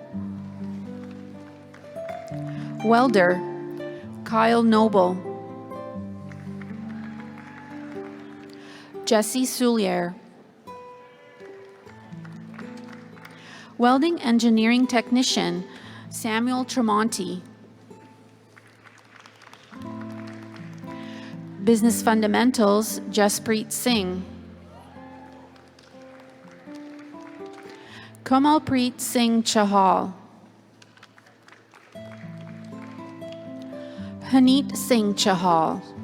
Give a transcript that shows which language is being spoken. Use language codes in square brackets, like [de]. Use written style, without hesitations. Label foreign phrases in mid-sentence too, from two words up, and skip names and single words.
[en] Welder, Kyle Noble. Jesse Soulier. Welding Engineering Technician, Samuel Tremonti. Business Fundamentals, Jaspreet Singh. Kamalpreet Singh Chahal. Haneet Singh Chahal.